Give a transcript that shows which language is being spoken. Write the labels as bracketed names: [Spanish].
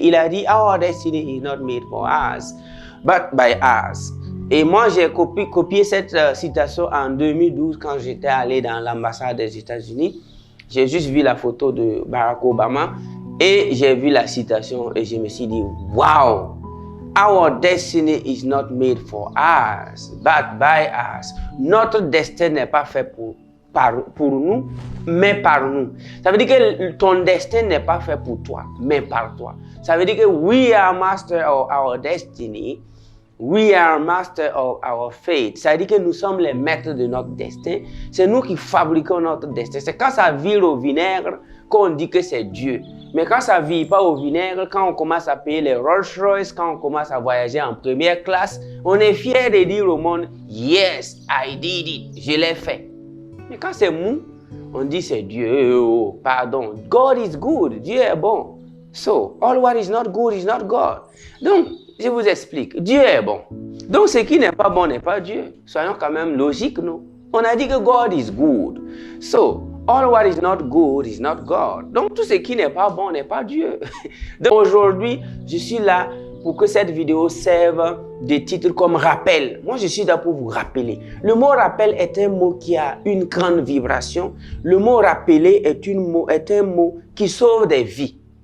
[French] Il a dit « [English] Our destiny is not made for us, but by us ». [French] Et moi, j'ai copié cette citation en 2012 quand j'étais allé dans l'ambassade des États-Unis. J'ai juste vu la photo de Barack Obama et j'ai vu la citation et je me suis dit « Wow! [English] Our destiny is not made for us, but by us ». [French] Notre destin n'est pas fait pour nous, mais par nous. Ça veut dire que ton destin n'est pas fait pour toi, mais par toi. Ça veut dire que [English] we are master of our destiny. We are master of our fate. [French] Ça veut dire que nous sommes les maîtres de notre destin. C'est nous qui fabriquons notre destin. C'est quand ça vire au vinaigre qu'on dit que c'est Dieu. Mais quand ça ne vire pas au vinaigre, quand on commence à payer les Rolls-Royce, quand on commence à voyager en première classe, on est fier de dire au monde, [English] yes, I did it. [French] Je l'ai fait. Mais quand c'est mou, on dit c'est Dieu. Oh, pardon. [English] God is good. [French] Dieu est bon. [English] So, all what is not good is not God. [French] Donc, je vous explique. Dieu est bon. Donc, ce qui n'est pas bon n'est pas Dieu. Soyons quand même logiques, nous. On a dit que [English] God is good. So, all what is not good is not God. [French] Donc, tout ce qui n'est pas bon n'est pas Dieu. Donc, aujourd'hui, je suis là pour que cette vidéo serve de titre comme rappel. Moi, je suis là pour vous rappeler. Le mot rappel est un mot qui a une grande vibration. Le mot rappeler est un mot qui sauve des vies.